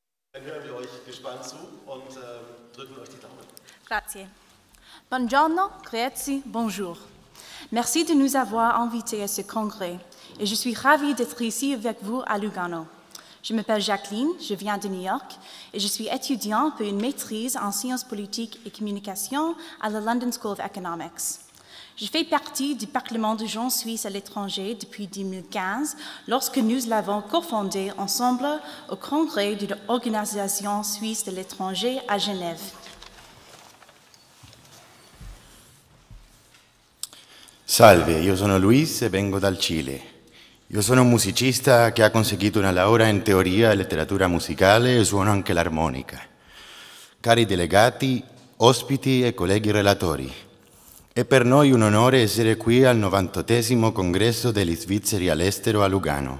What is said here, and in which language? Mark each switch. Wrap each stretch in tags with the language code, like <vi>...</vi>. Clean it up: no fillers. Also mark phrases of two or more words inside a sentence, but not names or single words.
<de>Dann hören wir euch gespannt zu und drücken euch die Daumen.</de> <it>Grazie. Buongiorno, grazie,</it> <fr>bonjour. Merci de nous avoir invités à ce congrès et je suis ravie d'être ici avec vous à Lugano. Je m'appelle Jacqueline, je viens de New York et je suis étudiante pour une maîtrise en sciences politiques et communication à la London School of Economics. Je fais partie du Parlement de gens suisses à l'étranger depuis 2015 lorsque nous l'avons cofondé ensemble au congrès de l'Organisation suisse de l'étranger à Genève.</fr> <it>Salve, io sono Luis e vengo dal Cile. Io sono un musicista che ha conseguito una laurea in teoria e letteratura musicale e suono anche l'armonica. Cari delegati, ospiti e colleghi relatori, è per noi un onore essere qui al 98° congresso degli svizzeri all'estero a Lugano.</it>